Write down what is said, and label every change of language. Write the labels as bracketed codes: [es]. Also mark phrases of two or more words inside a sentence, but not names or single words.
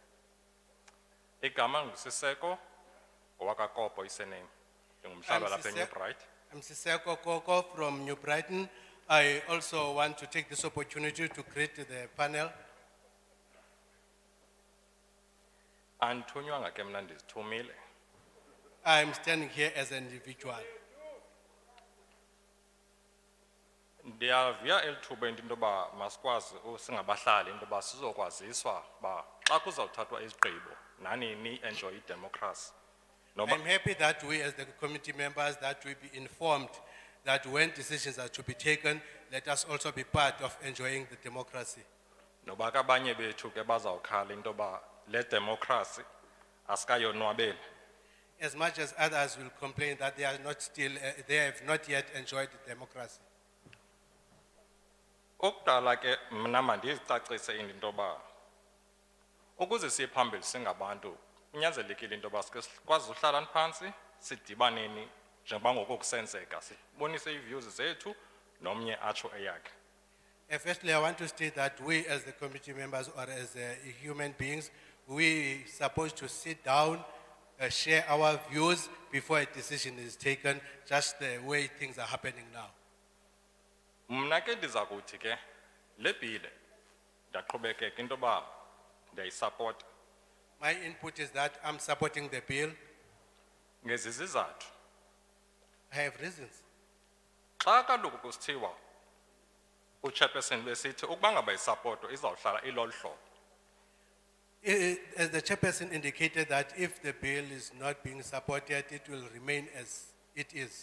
[xh] Igama ngusiseko owakaKopo isename. Ngumhlaba lapha eNew Brighton. [en] I'm Siseko Koko from New Brighton. I also want to take this opportunity to greet the panel. [xh] Andithunywanga ke mna ndizithumile. [en] I'm standing here as an individual. [xh] Ndiyavuya elithuba into yoba masikwazi singabahlali into yoba sizokwaziswa ba xa kuzawuthathwa izigqibo nanini [en] enjoy democracy. I'm happy that we as the committee members that we be informed that when decisions are to be taken, let us also be part of enjoying the democracy. [xh] Noba kabanye bethu ke bazawukhala into yoba le democracy asikayonwabeli. [en] As much as others will complain that they are not still, they have not yet enjoyed democracy. [xh] Okudala ke mna mandizicacise into yoba ukuze siye phambili singabantu kunyanzelekile into yoba sike sikwazi uhlala phansi sidibaneni njengoba ngoku kusenzeka sibonise ii-views zethu nomnye atsho eyakhe. [en] Firstly, I want to state that we as the committee members or as human beings, we supposed to sit down, share our views before a decision is taken, just the way things are happening now. [xh] Mna ke ndiza kuthi ke le bhile ndaqhubekeka into yoba ndiyayisapota. [en] My input is that I'm supporting the bill. [xh] Ngezizathu. [en] I have reasons. [xh] Xa kaloku kusithiwa uchairperson besithi ukuba ngaba isapoto izawuhlala ilolu hlobo. [en] As the chairperson indicated that if the bill is not being supported, it will remain as it is.